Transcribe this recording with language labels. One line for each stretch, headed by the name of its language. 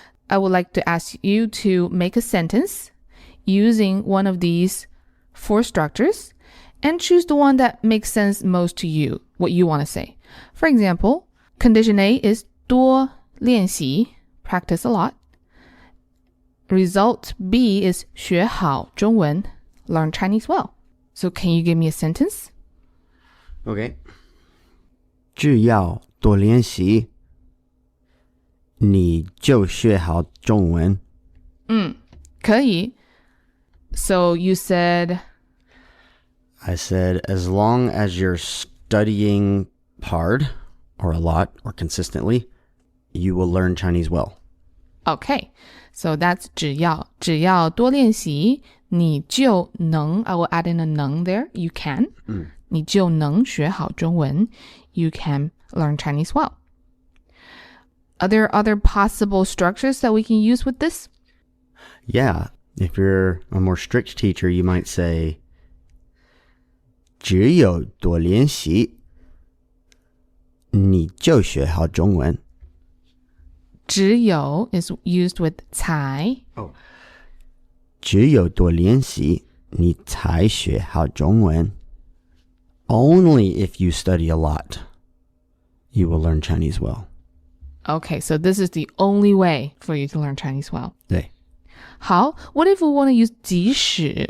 English: I would like to ask you to make a sentence using one of these four structures and choose the one that makes sense most to you, what you want to say. For example, condition A is
Chinese: 多练习,
English: practice a lot. Result B is
Chinese: 学好中文,
English: learn Chinese well. So can you give me a sentence? Okay.
Chinese: 只要多练习，你就学好中文。
English: 可以.So you said... I said, as long as you're studying hard, or a lot, or consistently, you will learn Chinese well. Okay, so that's
Chinese: 只要多练习，你就能,
English: I will add in a 能 there, you can.
Chinese: 你就能学好中文,
English: you can learn Chinese well. Are there other possible structures that we can use with this? Yeah, if you're a more strict teacher, you might say,
Chinese: 只有多练习，你就学好中文。
English: 只有 is used with 才. Oh.
Chinese: 只有多练习，你才学好中文。
English: Only if you study a lot, you will learn Chinese well. Okay, so this is the only way for you to learn Chinese well.
Chinese: 对。
English: 好, what if we want to use 即使?